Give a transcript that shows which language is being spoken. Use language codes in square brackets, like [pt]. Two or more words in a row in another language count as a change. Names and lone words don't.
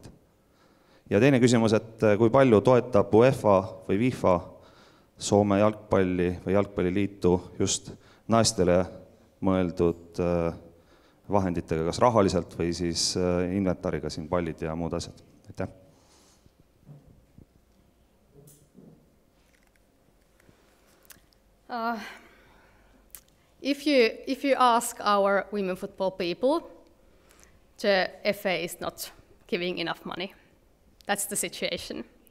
[et] Ja teine küsimus, et kui palju toetab UEFA või FIFA Soome jalgpalli või jalgpalliliitu just naistele mõeldud vahenditega, kas rahaliselt või siis inventariga siin pallid ja muud asjad. Aitäh. [en] If you ask our women football people, the FA is not giving enough money. That's the situation.